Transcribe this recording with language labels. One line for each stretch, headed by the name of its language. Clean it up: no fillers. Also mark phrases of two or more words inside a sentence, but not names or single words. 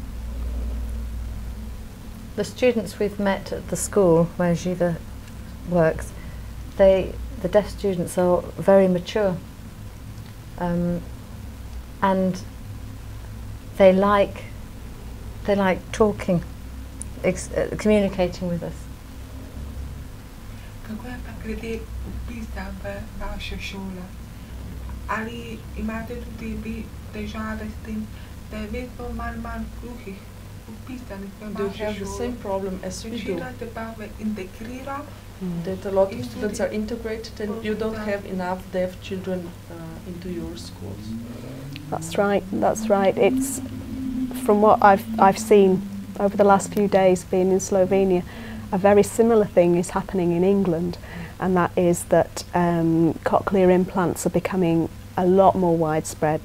English: The students we've met at the school where Jiva works, the deaf students are very mature, and they like talking, communicating with us.
Slovenian: Kako je pa glede vpisa v vašo šolo? Ali imate tudi vi težave s tem, da je vedno manj gluhih vpisanih v
English: Do you
Slovenian: vašo
English: have the
Slovenian: šolo?
English: same problem as we do?
Slovenian: Večinate pa v integrira,
English: That a lot of students are integrated and you don't have enough deaf children into your schools. That's right. That's right. It's from what I've seen over the last few days being in Slovenia, a very similar thing is happening in England, and that is that cochlear implants are becoming a lot more widespread.